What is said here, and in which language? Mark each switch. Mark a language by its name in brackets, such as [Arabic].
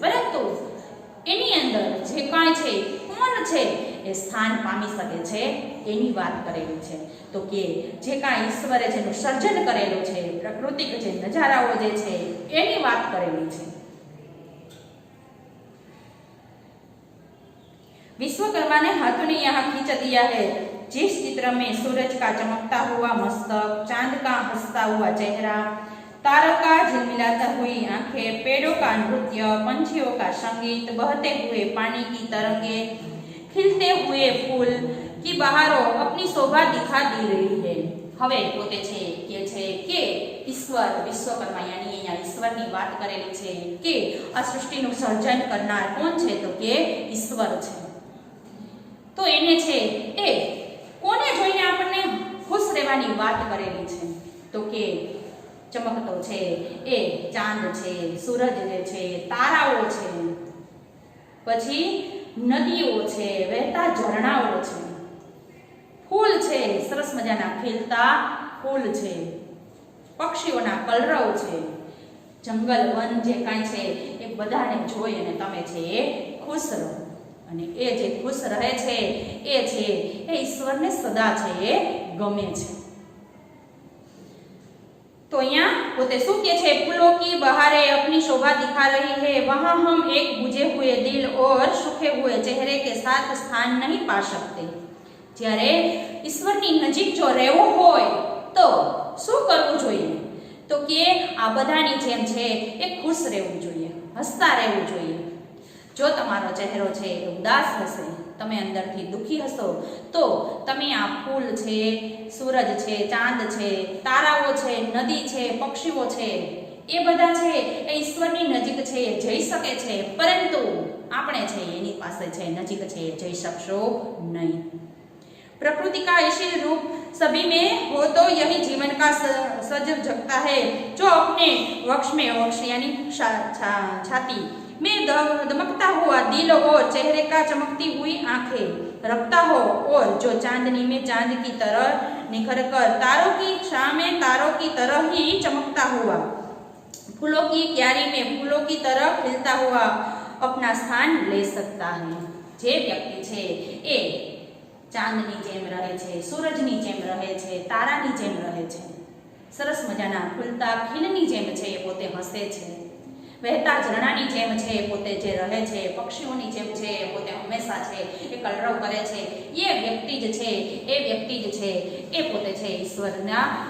[Gujarati] પરંતુ એની અંદર જે કાંઈ છે કોણ છે એ સ્થાન પામી શકે છે એની વાત કરેલી છે. તો કે જે કાંઈ ઈશ્વરે જેનું સર્જન કરેલું છે, પ્રાકૃતિક જે નજારાઓ જે છે એની વાત કરેલી છે. [Hindi] विश्वकर्मा ने हाथों ने यहाँ खींच दिया है. जिस चित्र में सूरज का चमकता हुआ मस्तक, चांद का हंसता हुआ चेहरा, तारों का झिलमिलाता हुई आंखें, पेड़ों का नृत्य, पंछियों का संगीत, बहते हुए पानी की तरंगे, खिलते हुए फूल की बहारों अपनी शोभा दिखा दी रही है. [Gujarati] હવે પોતે છે કે ઈશ્વર, વિશ્વકર્મા યાની અહીંયા ઈશ્વરની વાત કરેલી છે કે આ સૃષ્ટિનું સર્જન કરનાર કોણ છે તો કે ઈશ્વર છે. તો એને છે એ કોને જોઈને આપણને ખુશ રહેવાની વાત કરેલી છે તો કે ચમકતો છે એ ચાંદ છે, સૂરજ જે છે, તારાઓ છે, પછી નદીઓ છે, વહેતા ઝરણાઓ છે, ફૂલ છે, સરસ મજાના ખીલતા ફૂલ છે, પક્ષીઓના કલરવ છે, જંગલ વન જે કાંઈ છે એ બધાને જોઈ અને તમે છે એ ખુશ રહો. અને એ જે ખુશ રહે છે એ ઈશ્વરને સદા છે એ ગમે છે. [Hindi] तो यहाँ [Gujarati] पोते શું કે છે [Hindi] फूलों की बहारें अपनी शोभा दिखा रही है, वहां हम एक बुझे हुए दिल और सूखे हुए चेहरे के साथ स्थान नहीं पा सकते. [Gujarati] જ્યારે ઈશ્વરની નજીક જો રહેવું હોય તો શું કરવું જોઈએ તો કે આ બધાની જેમ છે એ ખુશ રહેવું જોઈએ, હસતા રહેવું જોઈએ. જો તમારો ચહેરો છે એ ઉદાસ હશે, તમે અંદરથી દુખી હશો તો તમે આ ફૂલ છે, સૂરજ છે, ચાંદ છે, તારાઓ છે, નદી છે, પક્ષીઓ છે એ બધા છે એ ઈશ્વરની નજીક છે એ જઈ શકે છે, પરંતુ આપણે છે એની પાસે છે નજીક છે એ જઈ શકશો નહીં. [Hindi] प्रकृति का ऐसे रूप सभी में हो तो यही जीवन का सज जगता है. जो अपने वक्ष में, वक्ष यानी छाती में दमकता हुआ दिल और चेहरे का चमकती हुई आंखें रखता हो, और जो चांदनी में चांद की तरह निखर कर तारों की छां में तारों की तरह ही चमकता हुआ, फूलों की क्यारी में फूलों की तरह खिलता हुआ अपना स्थान ले सकता है. [Gujarati] जे व्यक्ति छे ए ચાંદની જેમ રહે છે, સૂરજની જેમ રહે છે, તારાની જેમ રહે છે, સરસ મજાના ખુલતા ખીલની જેમ છે એ પોતે હસે છે, વહેતા ઝરણાની જેમ છે એ પોતે જે રહે છે, પક્ષીઓની જેમ છે એ પોતે હંમેશા છે એ કલરવ કરે છે, એ વ્યક્તિ જ છે એ પોતે છે ઈશ્વરના